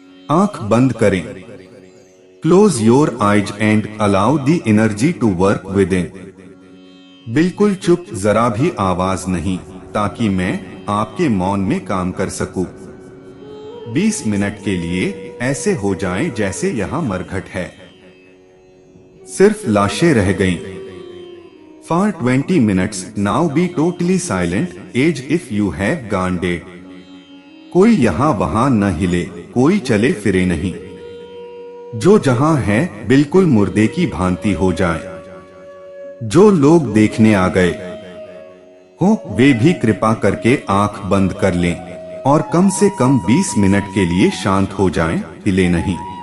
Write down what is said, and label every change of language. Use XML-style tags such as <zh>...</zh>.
<hi>आंख बंद करें,</hi> <en>Close your eyes and allow the energy to work within.</en> <hi>बिल्कुल चुप, जरा भी आवाज नहीं, ताकि मैं आपके मौन में काम कर सकूं। 20 मिनट के लिए ऐसे हो जाएं जैसे यहाँ मरघट है, सिर्फ लाशें रह गईं।</hi> <en>For 20 minutes, now be totally silent, as if you have gone dead.</en> <hi>कोई यहाँ वहां न हिले, कोई चले फिरे नहीं। जो जहां है बिल्कुल मुर्दे की भांति हो जाए। जो लोग देखने आ गए हो वे भी कृपा करके आंख बंद कर लें और कम से कम 20 मिनट के लिए शांत हो जाएं, हिले नहीं।</hi>